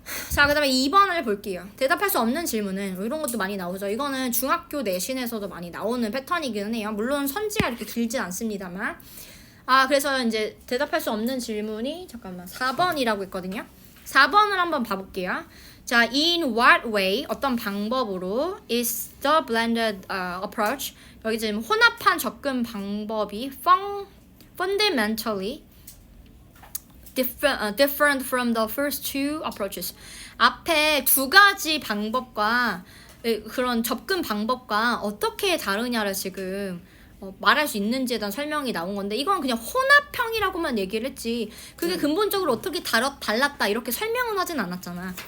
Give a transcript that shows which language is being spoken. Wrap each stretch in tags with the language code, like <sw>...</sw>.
<ko>자, 그 다음에 2번을 볼게요. 대답할 수 없는 질문은 이런 것도 많이 나오죠. 이거는 중학교 내신에서도 많이 나오는 패턴이기는 해요. 물론 선지가 이렇게 길진 않습니다만 그래서 이제 대답할 수 없는 질문이 잠깐만 4번이라고 있거든요. 4번을 한번 봐볼게요.</ko> <en>자, in what way</en> <ko>어떤 방법으로</ko> <en>is the blended approach</en> <ko>여기 지금 혼합한 접근 방법이</ko> <en>fundamentally different from the first two approaches.</en> <ko>앞에 두 가지 방법과 그런 접근 방법과 어떻게 다르냐를 지금 말할 수 있는지에 대한 설명이 나온 건데 이건 그냥 혼합형이라고만 얘기를 했지 그게 근본적으로 어떻게 달랐다 이렇게 설명은 하진 않았잖아.</ko>